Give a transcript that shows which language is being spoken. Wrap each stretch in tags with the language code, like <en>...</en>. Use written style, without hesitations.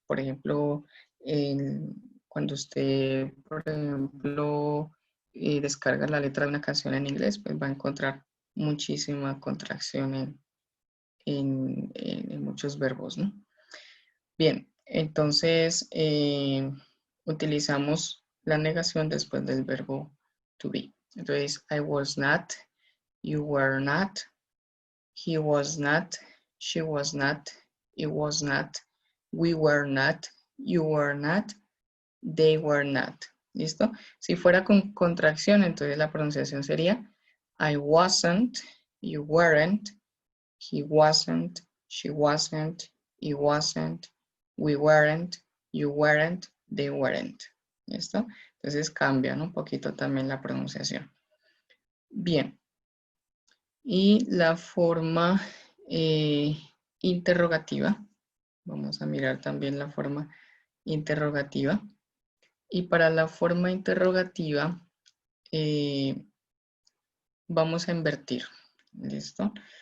<es>Por ejemplo, cuando usted, por ejemplo, descarga la letra de una canción en inglés, pues va a encontrar muchísima contracción en muchos verbos, ¿no? Bien, entonces utilizamos la negación después del verbo to be.</es> <en>Entonces, I was not, you were not, he was not, she was not, it was not, we were not, you were not, they were not. ¿Listo?</en> <es>Si fuera con contracción, entonces la pronunciación sería</es> <en>I wasn't, you weren't, he wasn't, she wasn't, it wasn't, we weren't, you weren't, they weren't.</en> <es>¿Listo? Entonces cambian un poquito también la pronunciación. Bien. Y la forma interrogativa. Vamos a mirar también la forma interrogativa. Y para la forma interrogativa vamos a invertir. ¿Listo?</es>